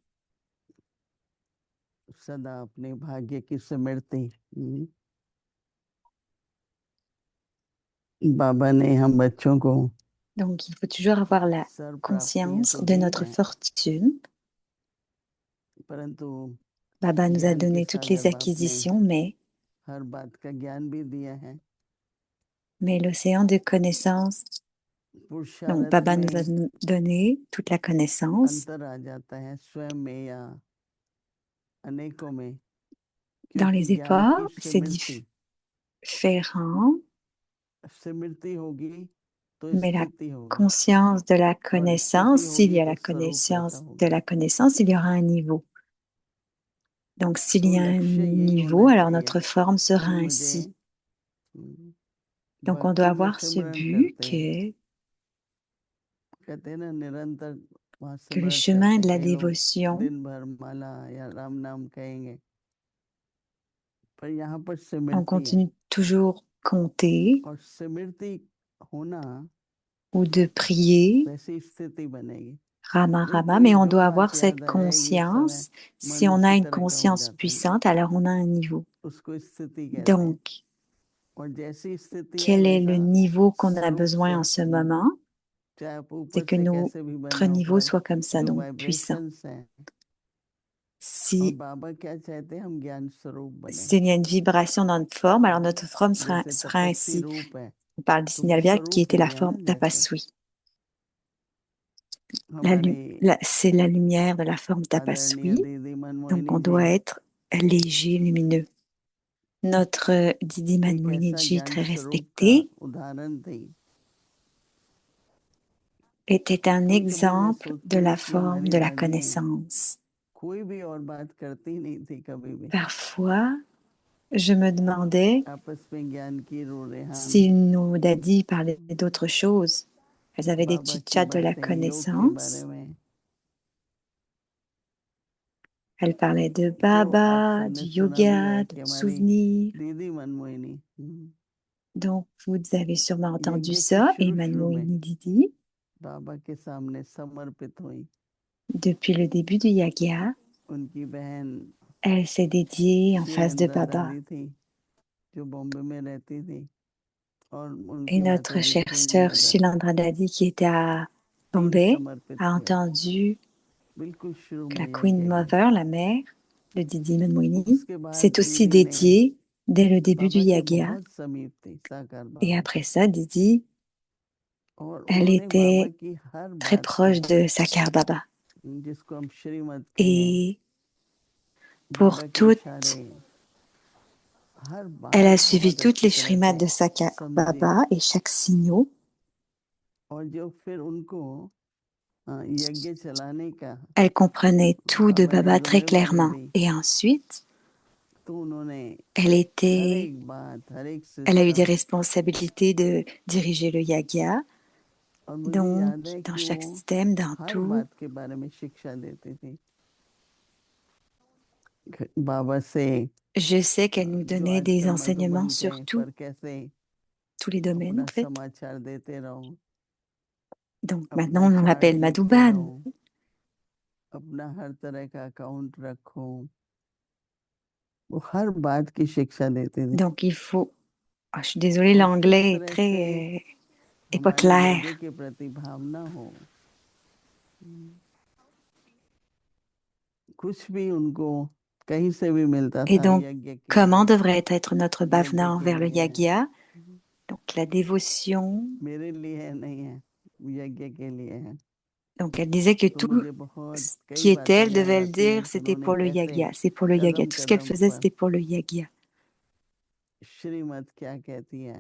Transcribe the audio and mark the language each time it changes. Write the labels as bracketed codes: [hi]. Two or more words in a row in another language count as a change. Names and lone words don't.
[hi] सदा अपने भाग्य की स्मृति। बाबा ने हम बच्चों को [fr] Donc, il faut toujours avoir la [hi] सर्व प्राप्तियां [fr] conscience [hi] तो [fr] de [hi] दी [fr] notre [hi] हैं, [fr] fortune. [hi] परंतु [fr] Baba nous a [hi] ज्ञान के [fr] donné toutes [hi] सागर [fr] les [hi] बाप ने [fr] acquisitions, [hi] हर बात का ज्ञान भी दिया है। [fr] mais l'océan de connaissances, donc [hi] पुरुषार्थ [fr] Baba nous a [hi] में [fr] donné toute la connaissance. [hi] अंतर आ जाता है स्वयं में या अनेकों में, [fr] Dans [hi] क्योंकि [fr] les [hi] ज्ञान की [fr] efforts, c'est [hi] स्मृति [fr] différent, [hi] स्मृति होगी तो [fr] mais la [hi] स्थिति होगी, [fr] conscience de la [hi] और [fr] connaissance, [hi] स्थिति [fr] s'il [hi] होगी [fr] y a [hi] तो [fr] la [hi] स्वरूप पैदा [fr] connaissance de [hi] होगा। [fr] la connaissance, il y aura un niveau. Donc, s'il [hi] तो [fr] y a un [hi] लक्ष्य यही [fr] niveau, [hi] होना [fr] alors [hi] चाहिए [fr] notre forme sera [hi] कि मुझे [fr] ainsi. Donc, on doit [hi] भक्ति में [fr] avoir ce [hi] सिमरन [fr] but [hi] करते, कहते हैं ना, निरंतर वहाँ [fr] que le [hi] सिमरन [fr] chemin [hi] करते, [fr] de la [hi] कई लोग [fr] dévotion, [hi] दिन भर माला या राम नाम कहेंगे, पर यहाँ पर [fr] on [hi] स्मृति है। [fr] continue toujours compter [hi] और स्मृति होना [fr] ou de prier [hi] वैसी स्थिति बनेगी। [fr] Rama Rama, [hi] क्योंकि [fr] mais on [hi] जो [fr] doit [hi] बात [fr] avoir cette [hi] याद आएगी उस समय [fr] conscience. Si [hi] मन [fr] on a [hi] उसी [fr] une [hi] तरह का हो [fr] conscience [hi] जाता है, [fr] puissante, alors on a un niveau. [hi] उसको स्थिति कहते हैं। [fr] Donc, [hi] और जैसी स्थिति है [fr] quel est le [hi] वैसा [fr] niveau qu'on a [hi] स्वरूप [fr] besoin en ce moment? [hi] चाहे आप ऊपर [fr] C'est que [hi] से कैसे भी [fr] notre [hi] बना हो, [fr] niveau [hi] पर [fr] soit comme ça, [hi] जो [fr] donc puissant. [hi] वाइब्रेशंस हैं, और [fr] Si, [hi] बाबा क्या चाहते हैं, हम ज्ञान स्वरूप बने। [fr] s'il y a une vibration dans notre forme, alors notre forme sera [hi] जैसे तपस्वी [fr] ainsi. [hi] रूप है, [fr] On parle du [hi] तो वो [fr] signal vert qui [hi] स्वरूप [fr] était [hi] हो [fr] la [hi] गया [fr] forme [hi] ना, जैसे [fr] tapasui. [hi] हमारे [fr] C'est la lumière de la forme [hi] आदरणीय [fr] tapasui. [hi] दीदी [fr] Donc, [hi] मनमोहिनी [fr] on [hi] जी [fr] doit être léger, lumineux. Notre Didi [hi] एक [fr] Manmohini [hi] ऐसा [fr] Ji, [hi] ज्ञान [fr] très [hi] स्वरूप का [fr] respecté, [hi] उदाहरण थी। [fr] était un [hi] कभी कभी मैं [fr] exemple de [hi] सोचती हूँ [fr] la [hi] कि [fr] forme [hi] हमारी [fr] de la [hi] वाणी [fr] connaissance. [hi] कोई भी और बात करती नहीं थी कभी भी। [fr] Parfois, je me demandais [hi] आपस में ज्ञान की रूरेहान, [fr] si nos daddies parlaient d'autre chose. Elles avaient des [hi] बाबा की [fr] chit-chats de la [hi] बातें, योग के बारे [fr] connaissance. [hi] में, [fr] Elles parlaient de [hi] तो आप [fr] Baba, [hi] सबने [fr] du [hi] सुना भी [fr] yoga, [hi] है [fr] de [hi] कि हमारी [fr] souvenirs. [hi] दीदी मनमोहिनी [fr] Donc, vous avez sûrement entendu [hi] यज्ञ के [fr] ça. Et [hi] शुरू में [fr] Manmohini Didi, [hi] बाबा के सामने समर्पित हुई। [fr] depuis le début du Yagya, [hi] उनकी बहन [fr] elle s'est dédiée en face de [hi] शीलेंद्रा [fr] Baba. [hi] दादी थी जो बॉम्बे में रहती थी, और [fr] Et [hi] उनकी [fr] notre [hi] माताजी [fr] chère [hi] क्वीन [fr] sœur [hi] मदर [fr] Shilandra Dadi, qui était à [hi] तीन [fr] Bombay, [hi] समर्पित [fr] a [hi] हुए [fr] entendu [hi] बिल्कुल शुरू [fr] que la [hi] में [fr] Queen [hi] यज्ञ के। [fr] Mother, la mère de Didi Manmohini, [hi] उसके बाद [fr] s'est aussi [hi] दीदी ने [fr] dédiée dès le début du [hi] बाबा के [fr] Yagya. [hi] बहुत समीप थी, साकार [fr] Et [hi] बाबा, [fr] après ça, Didi, [hi] और [fr] elle [hi] उन्होंने बाबा [fr] était [hi] की हर [fr] très [hi] बात [fr] proche de Sakar Baba. [hi] जिसको हम श्रीमत कहें, [fr] Et pour [hi] बाबा के [fr] toutes, [hi] इशारे, हर [fr] elle a [hi] बात [fr] suivi [hi] बहुत [fr] toutes [hi] अच्छी [fr] les [hi] तरह [fr] shrimads [hi] से [fr] de Sakar [hi] समझी। [fr] Baba et chaque signal. [hi] और जो फिर उनको यज्ञ चलाने का [fr] Elle comprenait tout de [hi] बाबा ने [fr] Baba très [hi] जिम्मेवारी [fr] clairement. [hi] दी, [fr] Et ensuite, [hi] तो उन्होंने [fr] elle [hi] हर [fr] était, [hi] एक बात, हर एक [fr] elle a eu des [hi] सिस्टम, [fr] responsabilités de diriger le Yagya. [hi] और मुझे [fr] Donc, [hi] याद है [fr] dans [hi] कि [fr] chaque [hi] वो [fr] système, dans [hi] हर [fr] tout, [hi] बात के बारे में शिक्षा देती थी। बाबा से [fr] je sais qu'elle nous [hi] जो [fr] donnait des [hi] आजकल [fr] enseignements [hi] मधुबन [fr] sur [hi] कहीं [fr] tout, [hi] पर कैसे [fr] tous les domaines [hi] अपना [fr] en fait. [hi] समाचार देते रहो, [fr] Donc [hi] अपना [fr] maintenant, on [hi] चार्ट [fr] l'appelle [hi] लिखते [fr] Madhouban. [hi] रहो, अपना हर तरह का अकाउंट रखो, वो हर बात की शिक्षा देते थे। [fr] Donc il faut... Ah, je suis désolée, [hi] और किस [fr] l'anglais est [hi] तरह [fr] très... [hi] से [fr] est pas [hi] हमारी [fr] clair. [hi] यज्ञ के प्रति भावना हो, कुछ भी उनको कहीं से भी मिलता [fr] Et [hi] था [fr] donc, [hi] यज्ञ के [fr] comment [hi] लिए, [fr] devrait être notre [hi] यज्ञ [fr] bhavna [hi] के [fr] envers le [hi] लिए है, [fr] Yagya? Donc la dévotion. [hi] मेरे लिए नहीं है, यज्ञ के लिए है। [fr] Donc elle disait que [hi] तो [fr] tout [hi] मुझे बहुत [fr] ce [hi] कई [fr] qui était, [hi] बातें [fr] elle [hi] याद [fr] devait le [hi] आती हैं [fr] dire, [hi] कि [fr] c'était [hi] उन्होंने [fr] pour le [hi] कैसे [fr] Yagya. C'est pour le Yagya. [hi] कदम [fr] Tout ce qu'elle [hi] कदम [fr] faisait, [hi] पर [fr] c'était pour le Yagya. [hi] श्रीमत क्या कहती है,